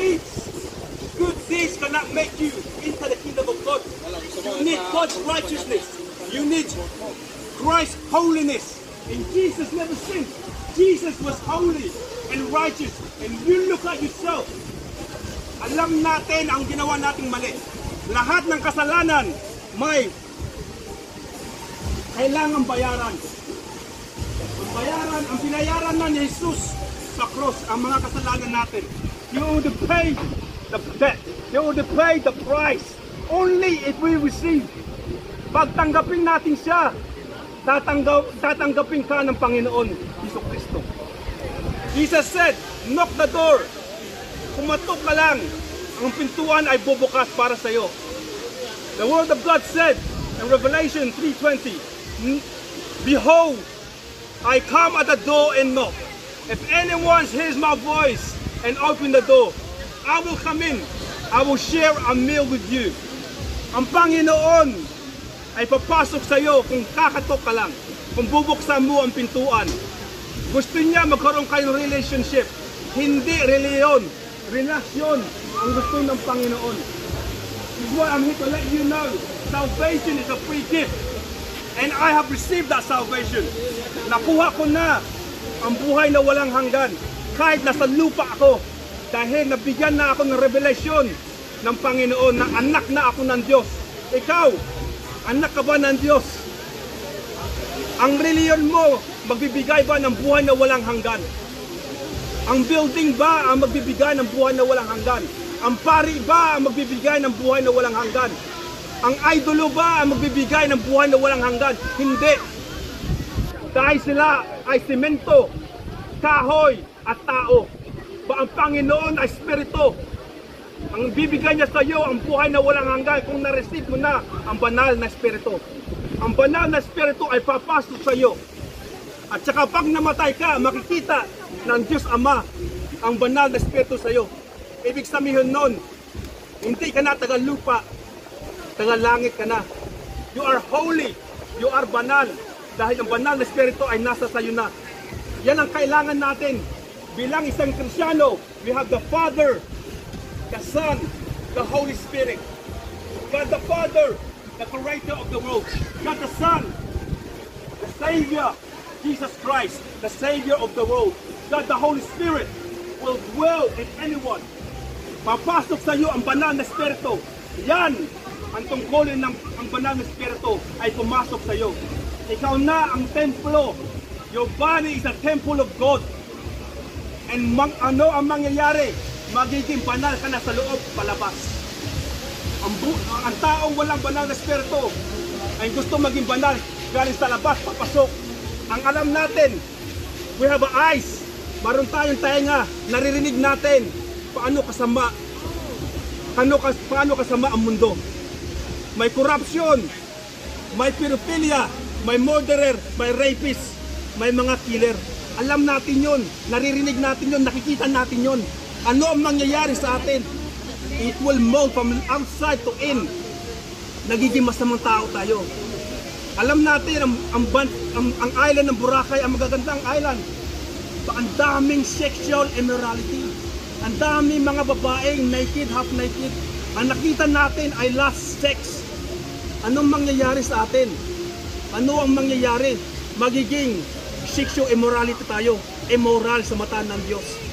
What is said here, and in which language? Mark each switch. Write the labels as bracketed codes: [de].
[en] Good deeds cannot make you into the kingdom of God. You need God's righteousness. You need Christ's holiness. And Jesus never sinned. Jesus was holy and righteous. And you look at yourself. [tl] Alam natin ang ginawa nating mali. Lahat ng kasalanan may kailangang bayaran. Ang binayaran na ni Jesus sa cross ang mga kasalanan natin. [en] You would pay the debt. You would pay the price. Only if we receive. [tl] Pagtanggapin natin siya, tatanggapin ka ng Panginoon Jesucristo. [en] Jesus said, knock the door. [tl] Kumatok ka lang, ang pintuan ay bubukas para sa iyo. [en] The word of God said in Revelation 3:20, behold, I come at the door and knock. If anyone hears my voice and open the door, I will come in. I will share a meal with you. [tl] Ang Panginoon ay papasok sa iyo kung kakatok ka lang. Kung bubuksan mo ang pintuan. Gusto niya magkaroon kayong relationship. Hindi reliyon. Relasyon ang gusto ng Panginoon. [en] This is why I'm here to let you know. Salvation is a free gift. And I have received that salvation. [tl] Nakuha ko na ang buhay na walang hanggan. Kahit nasa lupa ako. Dahil nabigyan na ako ng revelasyon ng Panginoon na anak na ako ng Diyos. Ikaw, anak ka ba ng Diyos? Ang reliyon mo, magbibigay ba ng buhay na walang hanggan? Ang building ba ang magbibigay ng buhay na walang hanggan? Ang pari ba ang magbibigay ng buhay na walang hanggan? Ang idolo ba ang magbibigay ng buhay na walang hanggan? Hindi. Dahil sila ay simento, kahoy at tao. Ba ang Panginoon ay Espiritu. Ang bibigay niya sa iyo ang buhay na walang hanggan kung na-receive mo na ang banal na Espiritu. Ang banal na Espiritu ay papasok sa iyo. At saka pag namatay ka, makikita ng Diyos Ama ang banal na Espiritu sa iyo. Ibig sabihin nun, hindi ka na taga lupa, taga langit ka na. [en] You are holy, you are banal. [tl] Dahil ang banal na Espiritu ay nasa sa iyo na. Yan ang kailangan natin. Bilang isang Kristiyano, [en] we have the Father, the Son, the Holy Spirit. God the Father, the Creator of the world. God the Son, the Savior, Jesus Christ, the Savior of the world. God the Holy Spirit will dwell in anyone. [tl] Papasok sa iyo ang banal na Espiritu. Yan ang tungkulin ng ang banal na Espiritu ay pumasok sa iyo. Ikaw na ang templo. [en] Your body is a temple of God. [tl] And ano ang mangyayari? Magiging banal ka na sa loob, palabas. Ang taong walang banal na Espiritu ay gusto maging banal, galing sa labas, papasok. Ang alam natin, [en] we have eyes, [tl] maroon tayong tainga, naririnig natin paano kasama. Paano kasama ang mundo. May corruption, may pedophilia, may murderer, may rapist, may mga killer. Alam natin yon, naririnig natin yon, nakikita natin yon. Ano ang mangyayari sa atin? [en] it will mold from outside to in. [tl] Nagiging masamang tao tayo. Alam natin, ang island ng Boracay, ang magagandang island. Ang daming sexual immorality. Ang daming mga babaeng naked, half naked. Ang nakita natin ay lust sex. Anong mangyayari sa atin? Ano ang mangyayari? Magiging sexual immorality tayo. Immoral sa mata ng Diyos.